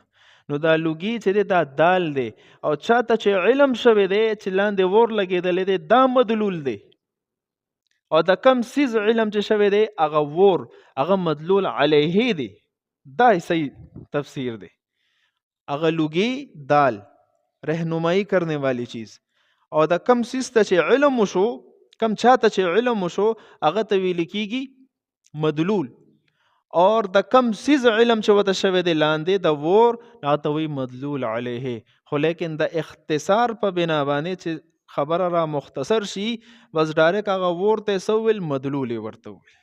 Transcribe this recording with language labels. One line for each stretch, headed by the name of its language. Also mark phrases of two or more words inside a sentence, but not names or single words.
Pashto: نو دا لوګي چې دی دا دال دی، او چاته چې علم شوی دی چې لاندې ور لګېدلی دی دا مدلول دی. او د کم سیز علم چې شوی دی هغه ور، هغه مدلول علیه دی. دا صحیح تفسیر دی. هغه لوګي دال،
Urdu: رهنمایی کرنے والی چیز.
Pashto: او د کم سیز ته چې علم وشو، کم چاته چې علم وشو هغه ته ویل کېږي مدلول. اور د کم سیز علم چې وته شوی دی لاندې د ور هغه ته وایي مدلول علیه. خو لیکن د اختصار په بنا باندې چې خبره را مختصر شي بس ډایرک هغه ور ته څه وویل مدلول یې ورته وویل.